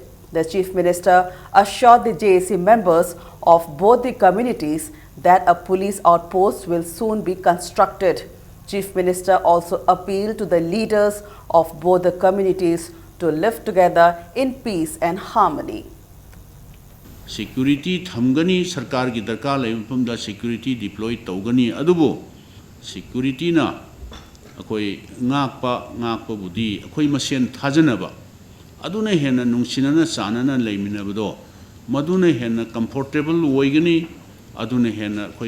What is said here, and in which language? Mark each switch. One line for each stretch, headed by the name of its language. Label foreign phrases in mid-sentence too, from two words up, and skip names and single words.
English: The Chief Minister assured the JAC members of both the communities that a police outpost will soon be constructed. Chief Minister also appealed to the leaders of both the communities to live together in peace and harmony.
Manipuri: Security thamgani sarkar ki darkar lai mafamda
English: security deploy
Manipuri: tawgani adubo security na akoi ngakpa budi akoi masen thajanaba aduna hena nungsinana chanana leiminabado maduna hena comfortable oigani aduna hena akoi